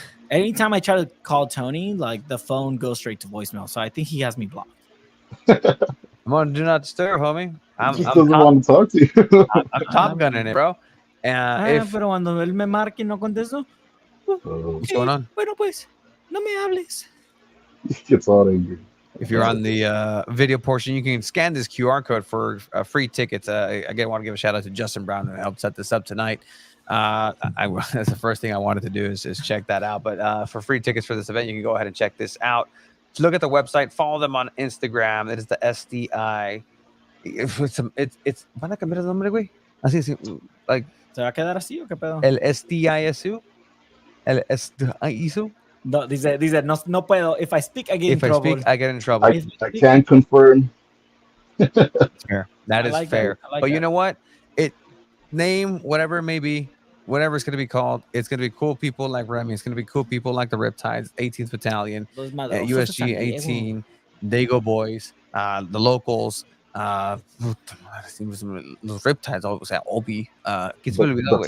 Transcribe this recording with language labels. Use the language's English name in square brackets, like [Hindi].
[English] anytime I try to call Tony, like the phone goes straight to voicemail. So I think he has me blocked. I'm on do not disturb, homie. He just doesn't want to talk to you. I'm top gunning it, bro. [Spanish] Pero cuando él me marque y no contesto, [English] what's going on? [Spanish] Bueno, pues, no me hables. [English] He gets all angry. If you're on the video portion, you can scan this QR code for free tickets. Again, I want to give a shout out to Justin Brown who helped set this up tonight. That's the first thing I wanted to do is check that out. But for free tickets for this event, you can go ahead and check this out. So look at the website, follow them on Instagram. It is the SDI. [Spanish] It's ¿van a cambiar el nombre, güey? Así, like ¿Se va a quedar así o qué pedo? El SDISU. El SDISU. No, dice, no puedo. [English] If I speak, I get in trouble. If I speak, I get in trouble. I can confirm. That's fair. That is fair. Like but that. You know what? Name whatever it may be. whatever it's going to be called, it's going to be cool people like Remy. It's going to be cool people like the Riptides, 18th Battalion, [Spanish] Los Madrosos de USG San Diego. 18, Dago Boys, the locals, puta madre, los Riptides, o sea, Obi, ¿quién se me olvidó, güey?